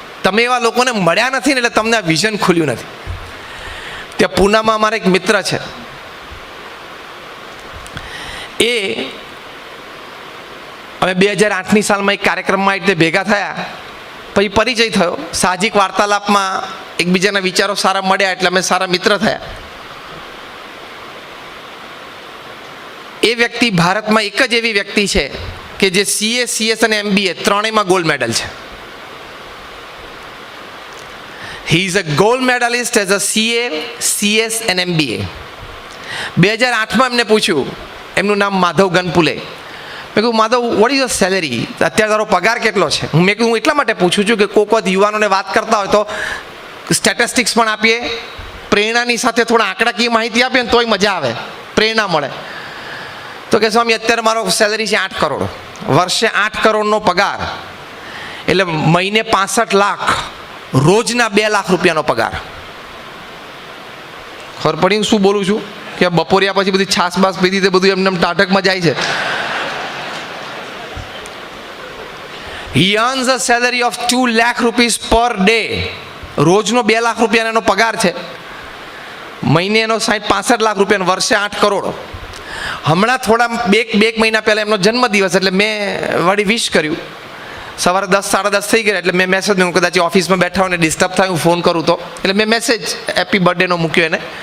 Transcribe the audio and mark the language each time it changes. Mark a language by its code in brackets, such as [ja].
[gu] તમે એવા લોકોને મળ્યા નથી ને એટલે તમને આ વિઝન ખુલ્યું નથી. ત્યાં પૂનામાં અમારા એક મિત્ર છે, એ અમે 2008ની સાલમાં એક કાર્યક્રમમાં એટલે ભેગા થયા, પછી પરિચય થયો. સાહજિક વાર્તાલાપમાં એકબીજાના વિચારો સારા મળ્યા એટલે અમે સારા મિત્ર થયા. એ વ્યક્તિ ભારતમાં એક જ એવી વ્યક્તિ છે કે જે CA, CS અને MBA ત્રણેયમાં ગોલ્ડ મેડલ છે. [en] He is a gold medalist as a CA, CS and MBA. [gu] 2008માં એમને પૂછ્યું, એમનું નામ માધવ ગનપુલે. મેં કહ્યું Madhav, [en] What is your salary? [gu] અત્યારે તારો પગાર કેટલો છે? મેં કહ્યું હું એટલા માટે પૂછું છું કે કોઈક વખત યુવાનોને વાત કરતા હોય તો સ્ટેટિસ્ટિક્સ પણ આપીએ, પ્રેરણાની સાથે થોડા આંકડાકીય માહિતી આપીએ ને તોય મજા આવે, પ્રેરણા મળે. તો કે સ્વામી અત્યારે મારો સેલરી છે 8 કરોડ, વર્ષે 8 કરોડનો પગાર એટલે મહિને 65 લાખ, રોજના 2 લાખ રૂપિયાનો પગાર. ખબર પડી શું બોલું છું? કે બપોરિયા પછી બધી છાસ બાસ પીધી તે બધું એમને ટાઢકમાં જાય છે. [en] He earns a salary of 2 lakh rupees per day. [gu] રોજનો 2 lakh રૂપિયાનો એનો પગાર છે, મહિને એનો 65 લાખ રૂપિયાનો, વર્ષે 8 કરોડ. હમણાં થોડા બે મહિના પહેલાં એમનો જન્મદિવસ એટલે મેં વળી વિશ કર્યું. સવારે 10-10:30 થઈ ગયા એટલે મેં મેસેજ મૂક્યો, કદાચ ઓફિસમાં બેઠા હોય ને ડિસ્ટર્બ થાય હું ફોન કરું તો, એટલે મેં મેસેજ હેપી બર્થડેનો મૂક્યો એને.